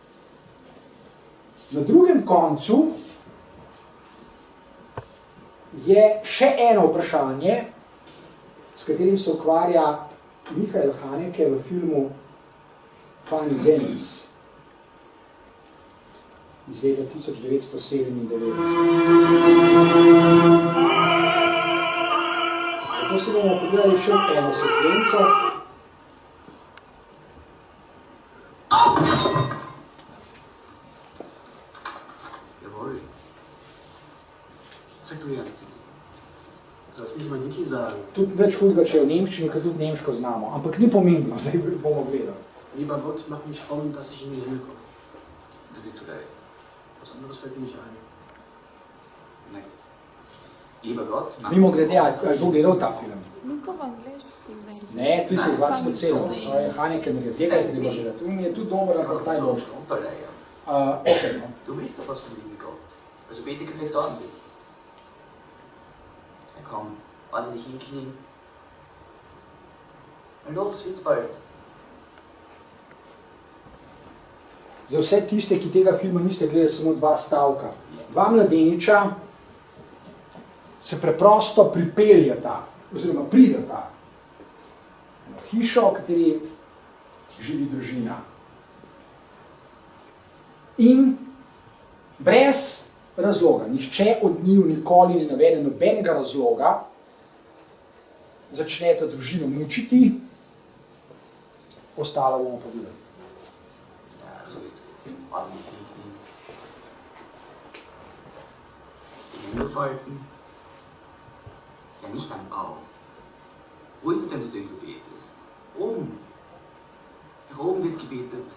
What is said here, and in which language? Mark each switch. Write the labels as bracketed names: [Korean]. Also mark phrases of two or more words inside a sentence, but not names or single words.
[Slovenian] Na drugem koncu je še eno vprašanje, s katerim se ukvarja Michael Haneke v filmu Funny Games iz leta 1997. Zato se bomo pogledali še eno sekvenco. [German] Jawohl. Sag du ja nicht. Du sollst nicht mal Niki sagen. [Slovenian] Tudi več hudega, če je v nemščini, ker tudi nemško znamo. Ampak ni pomembno, zdaj bomo gledali. [German] Lieber Gott, mach mich fromm, dass ich in den Himmel komme. Das siehst du gleich. Was anderes fällt mir nicht ein. Nein. Lieber Gott, mach [Slovenian] Mimo grede, a je kdo gledal ta film? Ni to v angleški verziji. Ne, tu se izvačilo celo. Haneke naredil, tega je treba gledati. Tu mi je tudi dober, ampak ta je boljši. [German] Unterleier. [Slovenian] Okay, no. [German] Du willst doch was von lieben Gott. Also bete gefälligst ordentlich. Ja komm, ordentlich hinknien. Na los, wird's bald. [Slovenian] Za vse tiste, ki tega filma niste gledali, samo dva stavka. Dva mladeniča se preprosto pripeljata, oziroma pridata v hišo, v kateri živi družina. In brez razloga, nihče od njiju nikoli ne navede nobenega razloga, začneta družino mučiti, ostalo bomo povedali. [German] Ja, so ist's. Ordentlich hinknien. Die Hände falten. Ja, nicht beim Baum. Wo ist der Fernseher, den du betest? Oben. Nach oben wird gebetet.